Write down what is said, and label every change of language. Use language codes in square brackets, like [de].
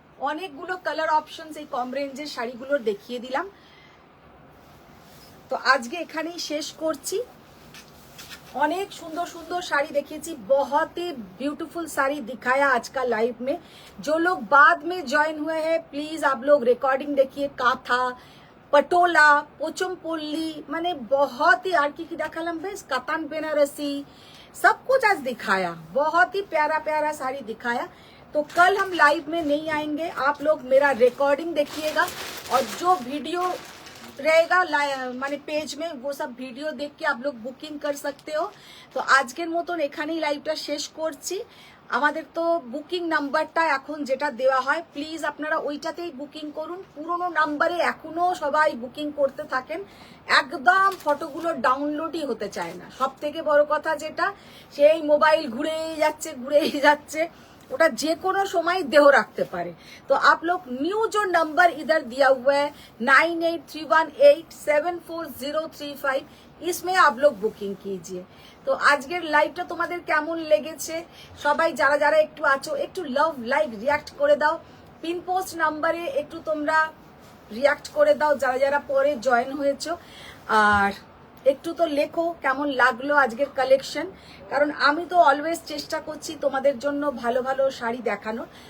[bn] অনেকগুলো colour options এই কম রেঞ্জের শাড়িগুলোর দেখিয়ে দিলাম। তো আজকে এখানেই শেষ করছি। [hi] अनेक सुंदर सुंदर साड़ी देखिए, बहुत ही ब्यूटीफुल साड़ी दिखाया आज का लाइव में। जो लोग बाद में ज्वाइन हुए हैं प्लीज आप लोग रिकॉर्डिंग देखिए। काथा, पटोला, पोचमपल्ली, माने बहुत ही [bn] आर की देखालाम [hi] बेस कातान बेनारसी सब कुछ आज दिखाया, बहुत ही प्यारा प्यारा साड़ी दिखाया। तो कल हम लाइव में नहीं आएंगे, आप लोग मेरा रिकॉर्डिंग देखिएगा और जो वीडियो रहेगा माने पेज में वो सब वीडियो देख के आप लोग बुकिंग कर सकते हो। [bn] तो আজকের মতন এখানেই লাইভটা শেষ করছি। আমাদের তো বুকিং নাম্বারটা এখন যেটা দেওয়া হয় প্লিজ আপনারা ওইটাতেই বুকিং করুন। পুরনো নাম্বারে এখনো সবাই বুকিং করতে থাকেন, একদম ফটোগুলো ডাউনলোডই হতে চায় না। সব থেকে বড় কথা যেটা, সেই মোবাইল ঘুরেই যাচ্ছে, ওটা যে কোনো সময় দেহ রাখতে পারে। [hi] তো आप लोग न्यू जो नंबर इधर दिया हुआ है 9831874035 इसमें आप लोग बुकिंग कीजिए। [bn] তো আজকের লাইভটা তোমাদের কেমন লেগেছে সবাই যারা যারা একটু আছো একটু লাভ লাইক রিয়াক্ট করে দাও। পিন পোস্ট নাম্বারে একটু তোমরা রিয়াক্ট করে দাও যারা যারা পরে জয়েন হয়েছো। আর একটু তো লেখো কেমন লাগলো আজকের কালেকশন, কারণ আমি তো অলওয়েজ চেষ্টা করছি তোমাদের জন্য ভালো ভালো শাড়ি দেখানোর।